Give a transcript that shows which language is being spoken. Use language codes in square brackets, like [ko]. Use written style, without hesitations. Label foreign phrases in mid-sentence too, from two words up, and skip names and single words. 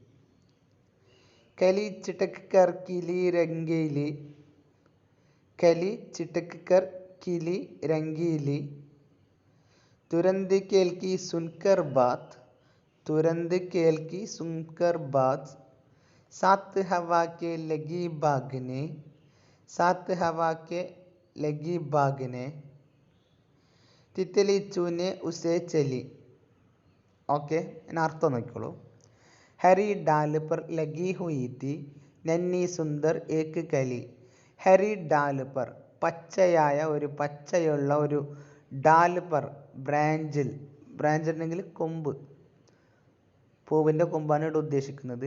[hi] कली चिटक कर किली रंगीली, कली चिटक कर किली रंगीली, तुरंत केल की सुनकर बात, तुरंत केल की सुनकर बात, सात हवा के लगी भागने, सात हवा के लगी भागने, तितली चूने उसे चली. [ml] ഓക്കെ, അതിനർത്ഥം നോക്കിക്കോളൂ. [hi] हरी डाल पर लगी हुई थी नन्ही सुंदर एक कली. हरी डाल पर, [ml] പച്ചയായ ഒരു പച്ചയുള്ള ഒരു [hi] डाल पर, [ml] ബ്രാഞ്ചിൽ, ബ്രാഞ്ച് ഉണ്ടെങ്കിൽ കൊമ്പ്, പൂവിൻ്റെ കൊമ്പാണ് ഇവിടെ ഉദ്ദേശിക്കുന്നത്.